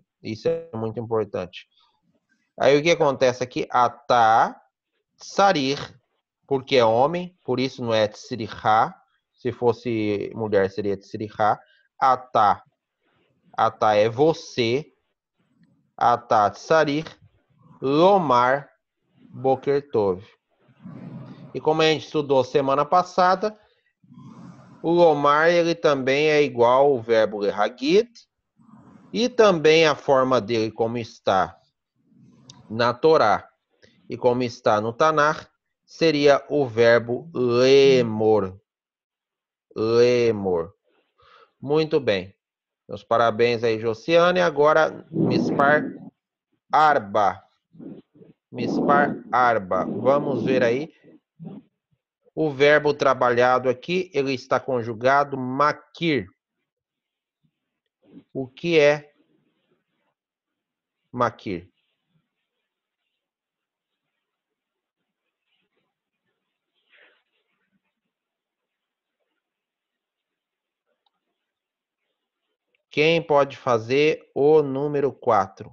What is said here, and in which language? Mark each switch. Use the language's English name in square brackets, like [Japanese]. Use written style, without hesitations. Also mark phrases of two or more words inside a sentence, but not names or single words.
[Portuguese] Isso é muito importante. Aí o que acontece aqui? [Hebrew] אתה, צריך, [Portuguese] porque é homem, por isso não é tsirihá. Se fosse mulher, seria tsirihá. [Hebrew] אתה, אתה [Portuguese] é você. [Hebrew] Atá, צריך, לומר, בוקר טוב. [Portuguese] E como a gente estudou semana passada, o lomar ele também é igual ao verbo leragit e também a forma dele como está na Torá e como está no Tanakh seria o verbo lemor. [Hebrew] Lemor. [Portuguese] Muito bem. Meus parabéns aí, Josiane. Agora, [Hebrew] מספר ארבע. מספר ארבע. [Portuguese] Vamos ver aí. O verbo trabalhado aqui, ele está conjugado makir. O que é makir? Quem pode fazer o número 4?